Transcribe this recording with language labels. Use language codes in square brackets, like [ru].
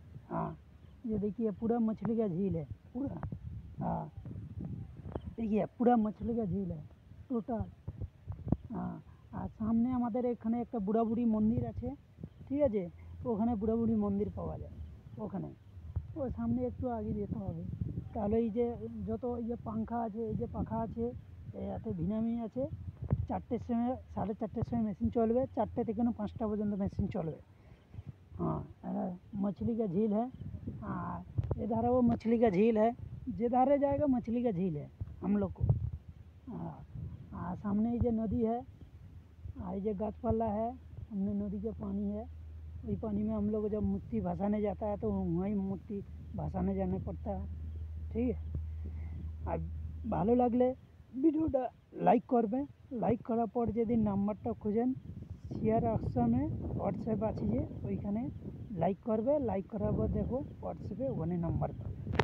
[hi] हाँ, ये देखिए पूरा मछली का झील है पूरा। हाँ देखिए पूरा मछली का झील है टोटल। [bn] हाँ, আর সামনে আমাদের এখানে একটা বুড়া বুড়ি মন্দির আছে, ঠিক আছে, ওখানে বুড়া বুড়ি মন্দির পাওয়া যায় ওখানে, ওই সামনে একটু আগে যেতে হবে। তাহলে এই যে যত এই যে পাখা আছে, এই যে পাখা আছে, এতে ভিনামি আছে, 4টের সময় 4:30 সময় মেশিন চলবে, 4টে থেকে 5টা পর্যন্ত মেশিन चलবে। [hi] हाँ, मछली का झील है। हाँ, इधर वो मछली का झील है, जिधर जाएगा मछली का झील है हम लोग को। हाँ, सामने ये नदी है, ये जो गाछपाला है, हमने नदी का पानी है, वही पानी में हम लोग जब मूर्ति भसाने जाता है तो वहीं मूर्ति भसाने जाने पड़ता है, ठीक है। [bn] আর ভালো লাগলে ভিডিওটা লাইক করবে, লাইক করার পর যদি নাম্বারটা খুঁজেন শেয়ার অপশানে হোয়াটসঅ্যাপ আছে যে ওইখানে লাইক করবে, লাইক করার পর দেখো হোয়াটসঅ্যাপে ওখানে নাম্বার পাবে।